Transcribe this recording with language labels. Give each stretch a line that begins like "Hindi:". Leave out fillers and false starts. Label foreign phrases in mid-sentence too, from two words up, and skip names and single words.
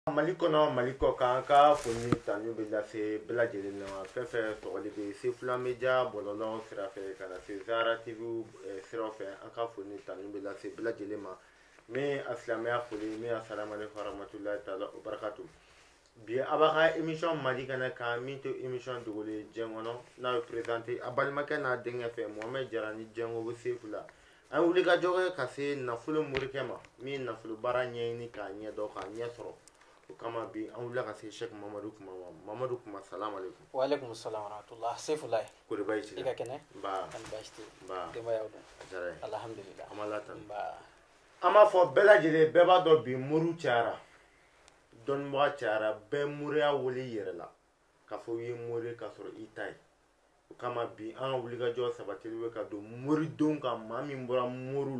Bambara: Mali kɔnɔ Mali kɔ kan ka foni tanu bɛ lase bɛɛ lajɛlen ma fɛn fɛn sɔgɔli bɛ Sefula Media bɔlɔlɔ sira fɛ ka na se Zahara TV sira fɛ an ka foni tanu bɛ lase bɛɛ lajɛlen ma min a silamɛya foli min
Arabic: السلام عليكم ورحمة الله تعالى وبركاته.
Bambara: Bi a b'a ka émission Mali kɛnɛ kan min tɛ émission dogolen diɲɛ kɔnɔ n'a bɛ présenté a balimakɛ n'a denkɛ fɛ Mohamed Jarani Jango bɛ Sefula. An wuli ka jɔ kɛ ka se nafolo morikɛ ma min nafolo baara ɲɛɲini k'a ɲɛdɔn k'a ɲɛ sɔrɔ. Kama bi an wulila ka se Sheikh Mamadu kuma ma. Mamadu kuma
Arabic: سلام عليكم. وعليكم السلام ورحمة الله.
Bambara: Sefulai. Kori bayi ci. I ka kɛnɛ? Ba. An baasi tɛ. Ba. Denbaya dun? Jara.
Arabic: الحمد لله.
Bambara: An b'a latan. Ba. An b'a fɔ bɛɛ lajɛlen bɛɛ b'a dɔn bi muru cayara. Dɔnnibaga cayara bɛɛ muriya wele i yɛrɛ la. K'a fɔ i ye mori k'a sɔrɔ i ta ye. O kama bi an ka wulikajɔ sabatili bɛ ka don moridenw kan maa min bɔra moriw la.